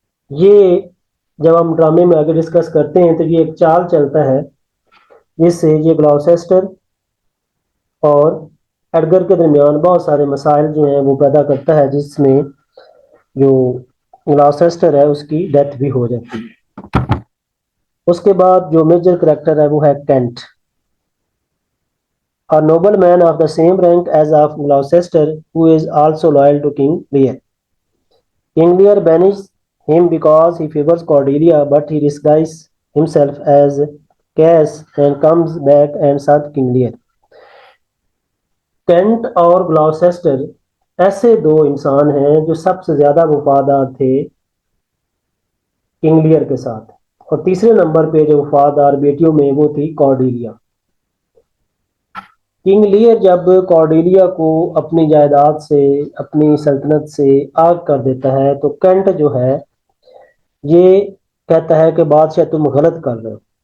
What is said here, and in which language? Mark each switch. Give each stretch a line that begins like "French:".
Hindi: ये जब हम ड्रामे में आगे डिस्कस करते हैं तो ये एक चाल चलता है जिससे ये ग्लॉसेस्टर और एडगर के दरमियान बहुत सारे मसाइल जो हैं वो पैदा करता है, जिसमें जो ग्लॉसेस्टर है उसकी डेथ भी हो जाती है। उसके बाद जो मेजर कैरेक्टर है वो है cantt,
English: a nobleman of the same rank as of Gloucester, who is also loyal to King Lear. King Lear banishes him because he favors Cordelia, but he disguises himself as Cass and comes back and serves King Lear.
Hindi: Cantt और Gloucester ऐसे दो इंसान हैं जो सबसे ज्यादा वफादार थे किंग लियर के साथ, और तीसरे नंबर पे जो वफादार बेटियों में वो थी कॉर्डेलिया। किंग लियर जब कॉर्डेलिया को अपनी जायदाद से, अपनी सल्तनत से आग कर देता है तो कैंट जो है ये कहता है कि बादशाह तुम गलत कर रहे हो।